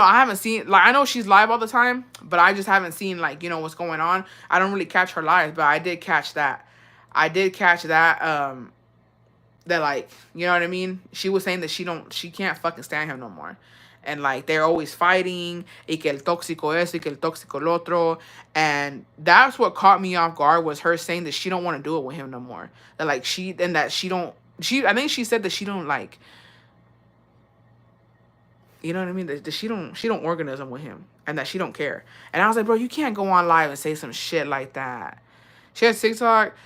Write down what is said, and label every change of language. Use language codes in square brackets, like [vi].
[en] I haven't seen, like, I know she's live all the time, but I just haven't seen, like, you know, what's going on. I don't really catch her lives, but I did catch that. That, like, you know what I mean? She was saying that she can't fucking stand him no more. And, like, they're always fighting. [es] Y que el tóxico eso, y que el tóxico el otro. [en] And that's what caught me off guard, was her saying that she don't want to do it with him no more. That, like, I think she said that she don't, like, you know what I mean? That she don't organism with him, and that she don't care. And I was like, bro, you can't go on live and say some shit like that. She has TikTok.